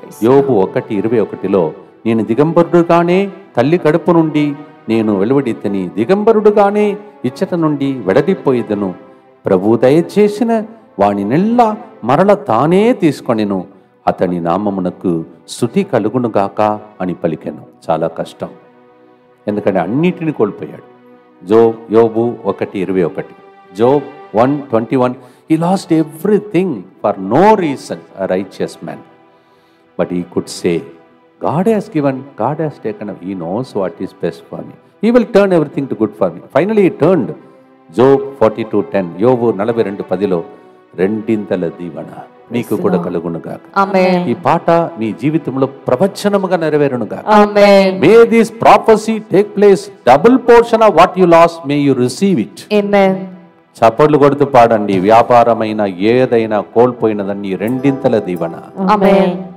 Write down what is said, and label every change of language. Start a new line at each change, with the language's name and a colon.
Telugu: యోబు 1:21లో నేను దిగంబరుడుగానే తల్లి కడుపు నుండి నేను వెలువడితని, దిగంబరుడుగానే ఇచ్చట నుండి వెడలిపోయిదను. ప్రభు దయచేసిన వాని నెల్ల మరల తానే తీసుకొనెను, అతని నామమునకు స్తుతి కలుగునుగాక అని పలికెను. చాలా కష్టం, ఎందుకంటే అన్నిటిని కోల్పోయాడు.
English: యోబు 1:21, Job 1:21, he lost everything for no reason, a righteous man. But he could say, God has given, God has taken, He knows what is best for me. He will turn everything to good for me. Finally, He turned.
Telugu: Job 42:10, యోబు 42:10 రెండింతల దీవెన మీకు కూడా కలుగునుగాక. ఆమేన్. ఈ పాట మీ జీవితంలో ప్రవచనముగా నెరవేరునుగాక. ఆమేన్.
English: May this prophecy take place, double portion of what you lost, may you receive it.
Telugu: ఆమేన్. చప్పట్లు కొడుతూ పాడండి. వ్యాపారమైన ఏదైనా కోల్పోయినదన్నీ రెండింతల దీవెన. ఆమేన్.